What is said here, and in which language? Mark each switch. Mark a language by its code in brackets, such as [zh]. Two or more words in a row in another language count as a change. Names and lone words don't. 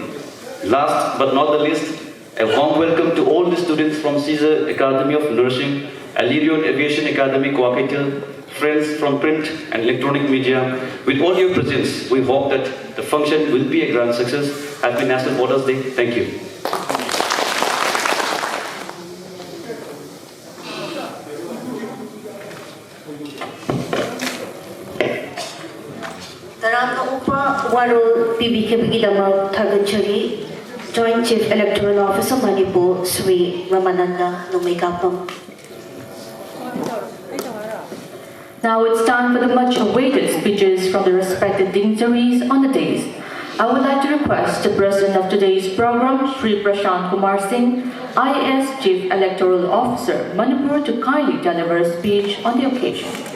[en] Last but not the least, a warm welcome to all the students from Caesar Academy of Nursing, Alirion Aviation Academy, Coacatil, friends from print and electronic media. With all your presence, we hope that the function will be a grand success. Happy National Voters Day. Thank you. Tarang upa warul PBKBGidama Tagachari, Joint Chief Electoral Officer Manipur, Sri Ramananda Numekapam. Now it's time for the much-awaited speeches from the respected dignitaries on the dais. I would like to request the President of today's program, Sri Prashant Kumar Singh, IAS Chief Electoral Officer, Manipur, to kindly deliver a speech on the occasion.